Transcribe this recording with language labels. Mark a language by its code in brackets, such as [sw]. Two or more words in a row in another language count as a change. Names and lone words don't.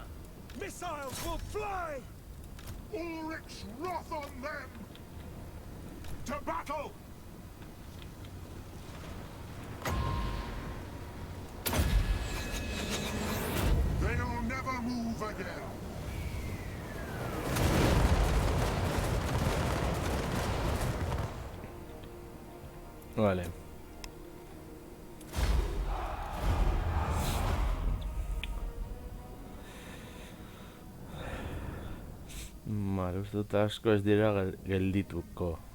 [en] Missiles will fly! Ulrich's wrath on them! To battle! They'll never move again! [eu] Vale. Vale, uste dut asko ez dira geldituko.